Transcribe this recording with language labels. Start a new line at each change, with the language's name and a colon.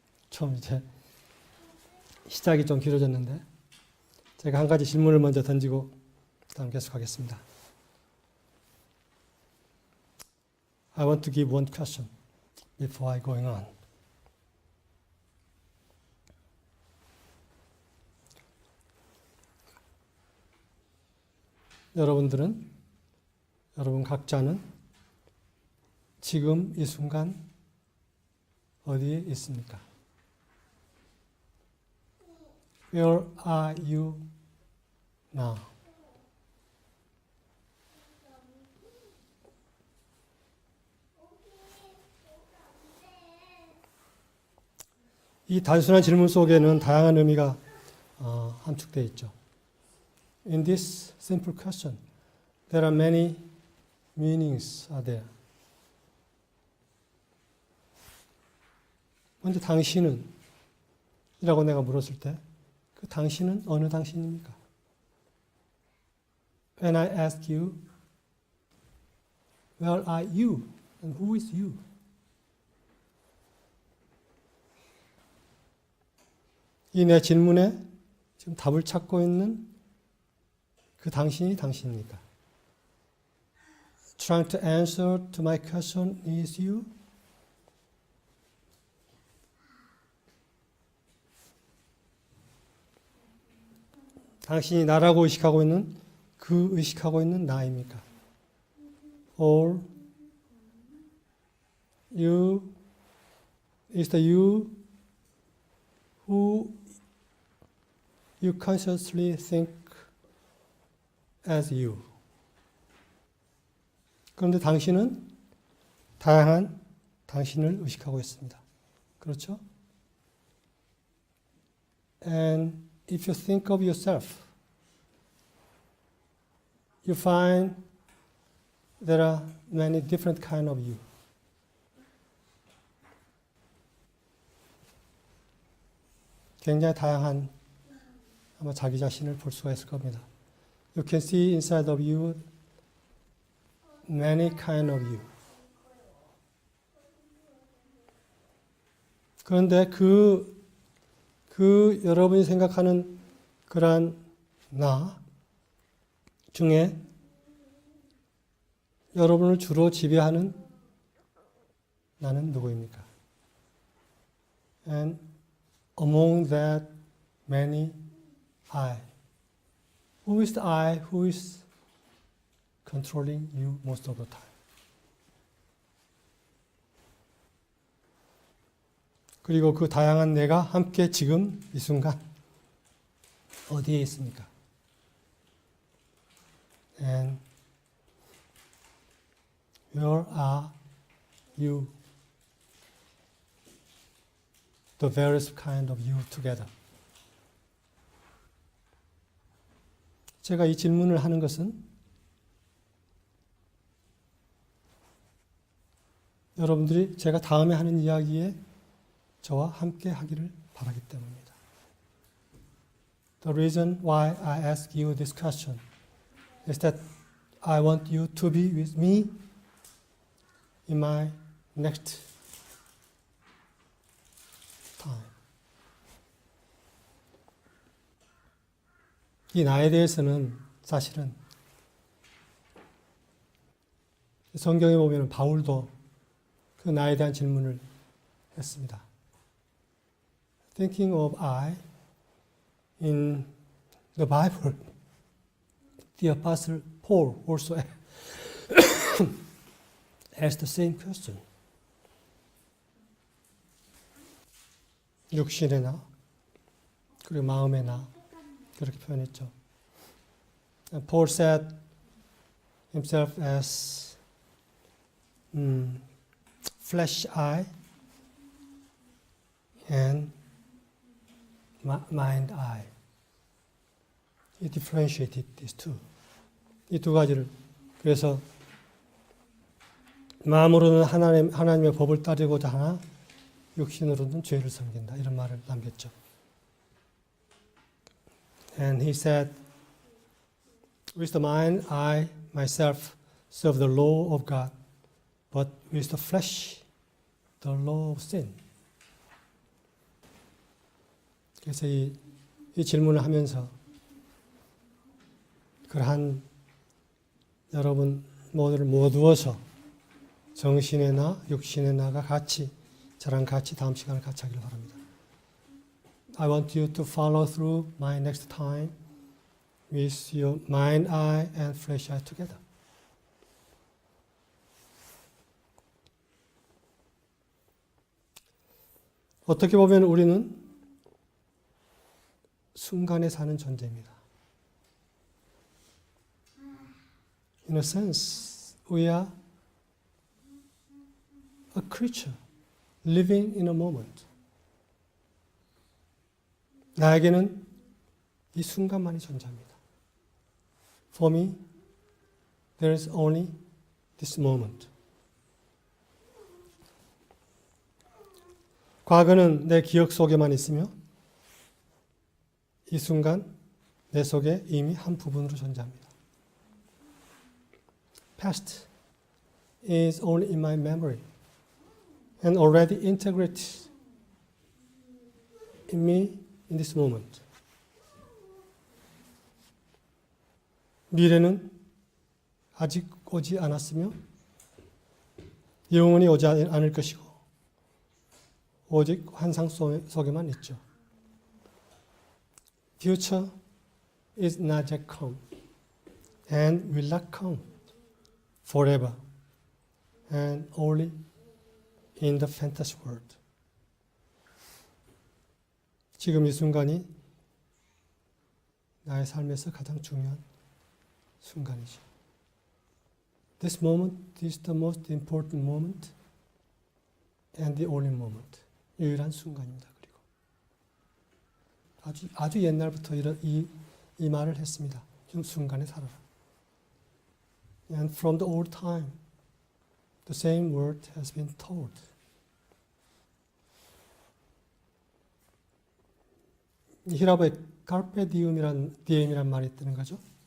Korean: 처음 이제 시작이 좀 길어졌는데 제가 한 가지 질문을 먼저 던지고 다음 계속하겠습니다.
English: I want to give one question before I going on.
Korean: 여러분 각자는 지금 이 순간 어디에 있습니까?
English: Where are you now?
Korean: 이 단순한 질문 속에는 다양한 의미가 함축되어 있죠.
English: In this simple question, There are many meanings are there.
Korean: 먼저 당신은? 이라고 내가 물었을 때 그 당신은 어느 당신입니까?
English: When I ask you, where are you? And who is you?
Korean: 이 내 질문에 지금 답을 찾고 있는 그 당신이 당신입니까?
English: Trying to answer to my question is you?
Korean: 당신이 나라고 의식하고 있는 그 의식하고 있는 나입니까?
English: Or you is the you who you consciously think as you.
Korean: 그런데 당신은 다양한 당신을 의식하고 있습니다. 그렇죠?
English: And if you think of yourself, you find there are many different kind of you.
Korean: 굉장히 다양한 아마 자기 자신을 볼 수가 있을 겁니다.
English: You can see inside of you many kind of you.
Korean: 그런데 그 여러분이 생각하는 그러한 나 중에 여러분을 주로 지배하는 나는 누구입니까?
English: And among that many I. Who is the I who is controlling you most of the time?
Korean: 그리고 그 다양한 내가 함께 지금 이 순간 어디에 있습니까?
English: And where are you? The various kind of you together.
Korean: 제가 이 질문을 하는 것은 여러분들이 제가 다음에 하는 이야기에 저와 함께 하기를 바라기 때문입니다.
English: The reason why I ask you this question is that I want you to be with me in my next time.
Korean: 이 나에 대해서는 사실은 성경에 보면 바울도 그 나에 대한 질문을 했습니다.
English: Thinking of I in the Bible, the Apostle Paul also asked the same question.
Korean: 육신의 나, 그리고 마음의 나, 그렇게 표현했죠.
English: And Paul said himself as flesh eye and mind eye. He differentiated these two.
Korean: 이 두 가지를. 그래서 마음으로는 하나님의 법을 따르고자 하나 육신으로는 죄를 섬긴다. 이런 말을 남겼죠.
English: And he said, with the mind, I myself serve the law of God, but with the flesh, the law of sin.
Korean: 그래서 이 질문을 하면서 그러한 여러분 모두를 모두어서 정신의 나, 육신의 나가 같이 저랑 같이 다음 시간을 같이 하기를 바랍니다.
English: I want you to follow through my next time with your mind eye and flesh eye together.
Korean: 어떻게 보면 우리는 순간에 사는 존재입니다.
English: In a sense, we are a creature living in a moment.
Korean: 나에게는 이 순간만이 존재합니다.
English: For me, There is only this moment.
Korean: 과거는 내 기억 속에만 있으며 이 순간 내 속에 이미 한 부분으로 존재합니다.
English: Past is only in my memory and already integrated in me in this moment.
Korean: 미래는 아직 오지 않았으며 영원히 오지 않을 것이고 오직 환상 속에만 있죠.
English: Future is not yet come and will not come forever and only in the fantasy world.
Korean: 지금 이 순간이 나의 삶에서 가장 중요한 순간이죠.
English: This moment is the most important moment and the only moment.
Korean: 유일한 순간입니다. 그리고 아주 옛날부터 이 말을 했습니다. 이 순간에 살아라.
English: And from the old time, the same word has been told.
Korean: 히라보에
Latin: carpe diem
Korean: 이란 말이 있다는 거죠.